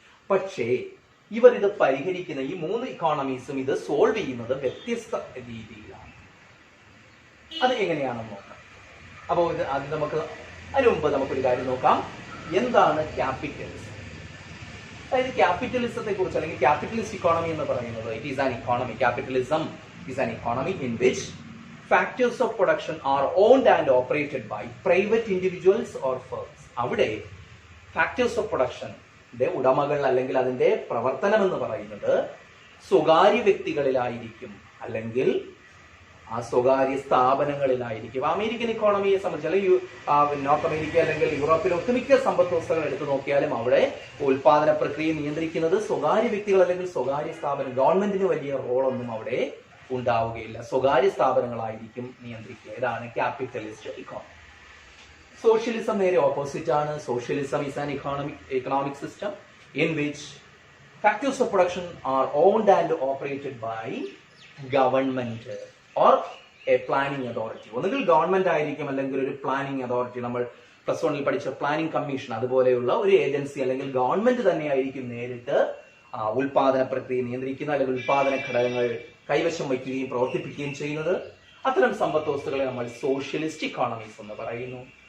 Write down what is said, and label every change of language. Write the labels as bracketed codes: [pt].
[ml] പക്ഷേ ഇവർ ഇത് പരിഹരിക്കുന്ന ഈ 3 ഇക്കോണമീസും ഇത് സോൾവ് ചെയ്യുന്നത് വ്യത്യസ്ത രീതിയിലാണ്. അത് എങ്ങനെയാണെന്ന് നോക്കാം. അപ്പോൾ ഇത് ആദ്യം അതിനു മുമ്പ് നമുക്കൊരു കാര്യം നോക്കാം, എന്താണ് ക്യാപിറ്റലിസം. അതായത് ക്യാപിറ്റലിസത്തെ കുറിച്ച്, അല്ലെങ്കിൽ ക്യാപിറ്റലിസ്റ്റ് ഇക്കോണമി എന്ന് പറയുന്നത്, [en] It is an economy. Capitalism is an economy in which factors of production are owned and operated by private individuals or firms. [ml] അവിടെ ഫാക്ടേഴ്സ് ഓഫ് പ്രൊഡക്ഷന്റെ ഉടമകൾ അല്ലെങ്കിൽ അതിന്റെ പ്രവർത്തനം എന്ന് പറയുന്നത് സ്വകാര്യ വ്യക്തികളിലായിരിക്കും അല്ലെങ്കിൽ ആ സ്വകാര്യ സ്ഥാപനങ്ങളിലായിരിക്കും. അമേരിക്കൻ ഇക്കോണമിയെ സംബന്ധിച്ച് അല്ലെങ്കിൽ നോർത്ത് അമേരിക്ക അല്ലെങ്കിൽ യൂറോപ്പിലെ ഒട്ടുമിക്ക സമ്പദ് വ്യവസ്ഥകൾ എടുത്തു നോക്കിയാലും അവിടെ ഉൽപാദന പ്രക്രിയ നിയന്ത്രിക്കുന്നത് സ്വകാര്യ വ്യക്തികൾ അല്ലെങ്കിൽ സ്വകാര്യ സ്ഥാപനം. ഗവൺമെന്റിന് വലിയ റോളൊന്നും അവിടെ ഉണ്ടാവുകയില്ല, സ്വകാര്യ സ്ഥാപനങ്ങളായിരിക്കും നിയന്ത്രിക്കുക. ഇതാണ് ക്യാപിറ്റലിസ്റ്റ് ഇക്കോണമി. സോഷ്യലിസം നേരെ ഓപ്പോസിറ്റ് ആണ്. [en] Socialism is an economic system in which factors of production are owned and operated by government or a planning authority. [ml] ഒന്നുകിൽ ഗവൺമെന്റ് ആയിരിക്കും അല്ലെങ്കിൽ ഒരു പ്ലാനിംഗ് അതോറിറ്റി. നമ്മൾ പ്ലസ് വണ്ണിൽ പഠിച്ച പ്ലാനിംഗ് കമ്മീഷൻ അതുപോലെയുള്ള ഒരു ഏജൻസി അല്ലെങ്കിൽ ഗവൺമെന്റ് തന്നെയായിരിക്കും നേരിട്ട് ഉൽപാദന പ്രക്രിയ നിയന്ത്രിക്കുന്ന അല്ലെങ്കിൽ ഉൽപാദന ഘടകങ്ങൾ കൈവശം വയ്ക്കുകയും പ്രവർത്തിപ്പിക്കുകയും ചെയ്യുന്നത്. അത്തരം സമ്പദ് വ്യവസ്ഥകളെ നമ്മൾ സോഷ്യലിസ്റ്റ് ഇക്കോണമീസ് എന്ന് പറയുന്നു.